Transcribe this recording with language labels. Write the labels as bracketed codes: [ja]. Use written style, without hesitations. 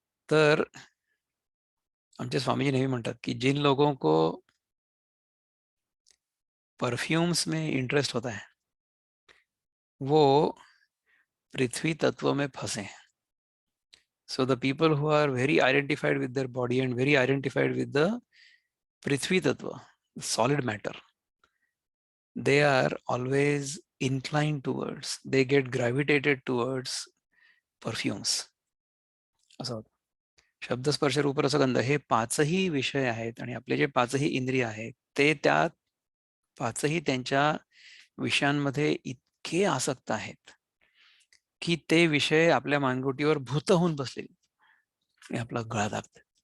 [mr] तर आमचे स्वामीजी नेहमी म्हणतात की [hi] जिन लोगों को परफ्यूम्स में इंटरेस्ट होता है वो पृथ्वी तत्व में फंसे. [en] So the people who are very identified with their body and very identified with the Prithvi Tattva, solid matter, they are always inclined towards, they get gravitated towards perfumes. [mr] असं होतं. शब्द स्पर्श रूप रसगंध हे पाचही विषय आहेत आणि आपले जे पाचही इंद्रिय आहेत ते त्या पाचही त्यांच्या विषयांमध्ये इतके आसक्त आहेत की ते विषय आपल्या मानगुटीवर भूत होऊन बसलेले आणि आपला गळा दाबतात.